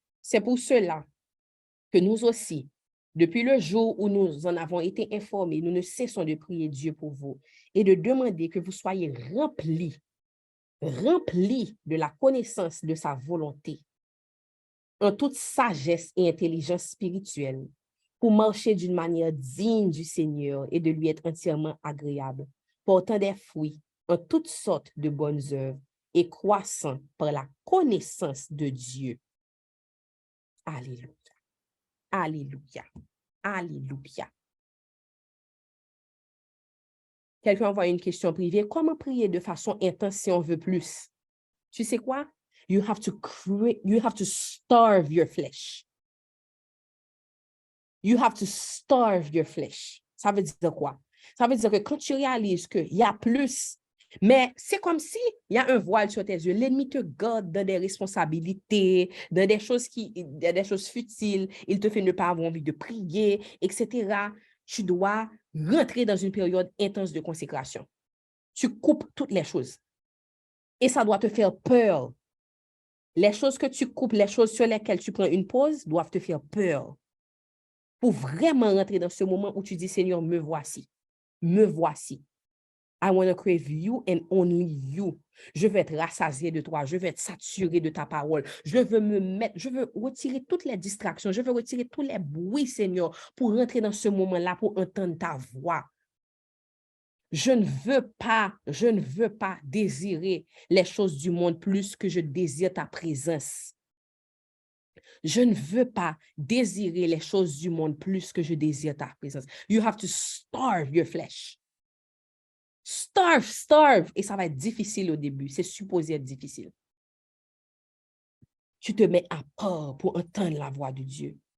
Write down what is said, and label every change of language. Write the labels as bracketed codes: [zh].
[fr] C'est pour cela que nous aussi, depuis le jour où nous en avons été informés, nous ne cessons de prier Dieu pour vous et de demander que vous soyez remplis de la connaissance de sa volonté, en toute sagesse et intelligence spirituelle, pour marcher d'une manière digne du Seigneur et de lui être entièrement agréable, portant des fruits en toutes sortes de bonnes œuvres et croissant par la connaissance de Dieu. Alléluia. Alléluia. Alléluia. Quelqu'un envoie une question privée. Comment prier de façon intense si on veut plus? Tu sais quoi? [en] You have to starve your flesh. You have to starve your flesh. [fr] Ça veut dire quoi? Ça veut dire que quand tu réalises qu'il y a plus, mais c'est comme si il y a un voile sur tes yeux. L'ennemi te garde dans des responsabilités, dans des choses futiles. Il te fait ne pas avoir envie de prier, etc. Tu dois rentrer dans une période intense de consécration. Tu coupes toutes les choses. Et ça doit te faire peur. Les choses que tu coupes, les choses sur lesquelles tu prends une pause, doivent te faire peur. Pour vraiment rentrer dans ce moment où tu dis, Seigneur, me voici. Me voici. [en] I want to crave you and only you. [fr] Je veux être rassasié de toi. Je veux être saturé de ta parole. Je veux retirer toutes les distractions. Je veux retirer tous les bruits, Seigneur, pour rentrer dans ce moment-là, pour entendre ta voix. Je ne veux pas désirer les choses du monde plus que je désire ta présence. Je ne veux pas désirer les choses du monde plus que je désire ta présence. [en] You have to starve your flesh. Starve. [fr] Et ça va être difficile au début. C'est supposé être difficile. Tu te mets à part pour entendre la voix de Dieu.